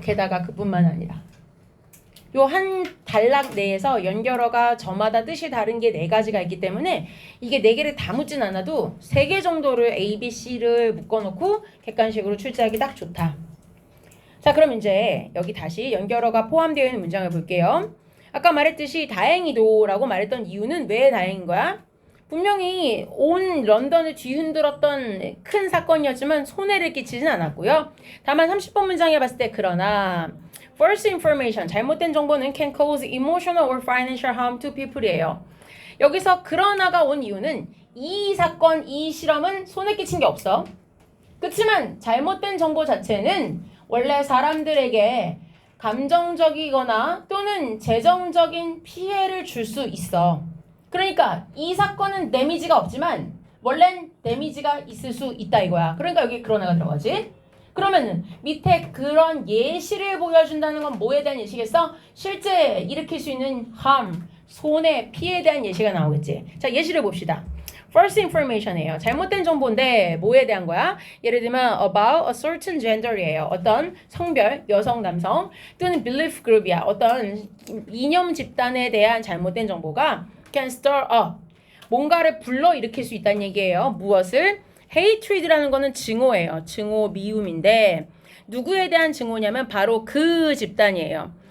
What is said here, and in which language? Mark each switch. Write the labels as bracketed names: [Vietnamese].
[Korean] 게다가 그뿐만 아니라 요 한 단락 내에서 연결어가 저마다 뜻이 다른 게 4가지가 있기 때문에 이게 4개를 다 묻진 않아도 3개 정도를 A, B, C를 묶어놓고 객관식으로 출제하기 딱 좋다. 자, 그럼 이제 여기 다시 연결어가 포함되어 있는 문장을 볼게요. 아까 말했듯이 다행히도라고 말했던 이유는 왜 다행인 거야? 분명히 온 런던을 뒤흔들었던 큰 사건이었지만 손해를 끼치진 않았고요. 다만 30번 문장에 봤을 때 그러나 [English] false information, [Korean] 잘못된 정보는 [English] can cause emotional or financial harm to people [Korean] 이에요. 여기서 그러나가 온 이유는 이 사건, 이 실험은 손해 끼친 게 없어. 그렇지만 잘못된 정보 자체는 원래 사람들에게 감정적이거나 또는 재정적인 피해를 줄 수 있어. 그러니까 이 사건은 데미지가 없지만 원래는 데미지가 있을 수 있다 이거야. 그러니까 여기 그러나가 들어가지. 그러면은 밑에 그런 예시를 보여준다는 건 뭐에 대한 예시겠어? 실제 일으킬 수 있는 harm, 손해, 피해에 대한 예시가 나오겠지. 자, 예시를 봅시다. [English] false information이에요. [Korean] 잘못된 정보인데 뭐에 대한 거야? 예를 들면 [English] about a certain gender이에요. [Korean] 어떤 성별, 여성, 남성 또는 [English] belief group [Korean] 이야. 어떤 이념 집단에 대한 잘못된 정보가 [English] can stir up [Korean] 뭔가를 불러일으킬 수 있다는 얘기예요. 무엇을? hatred라는 거는 증오예요. 증오, 미움인데 누구에 대한 증오냐면 바로 그 집단이에요.